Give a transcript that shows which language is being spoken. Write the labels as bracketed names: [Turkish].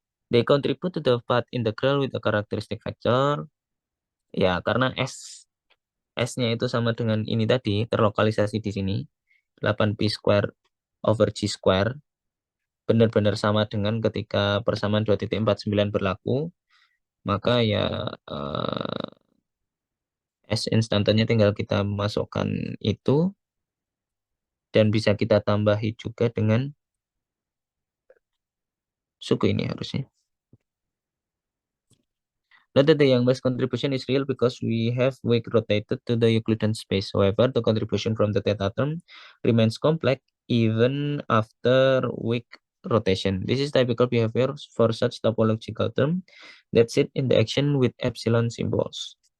[English] They contribute to the path integral with a characteristic factor. [Indonesian] Ya, karena S-nya itu sama dengan ini tadi, terlokalisasi di sini. [English] 8Pi square over G square. [Indonesian] Benar-benar sama dengan ketika persamaan 2.49 berlaku. Maka ya S instantannya tinggal kita masukkan itu. Dan bisa kita tambahi juga dengan suku ini harusnya. [English] Note that the Yang-Mills contribution is real because we have weak rotated to the Euclidean space. However, the contribution from the theta term remains complex even after weak rotation. This is typical behavior for such topological term that sit in the action with epsilon symbols.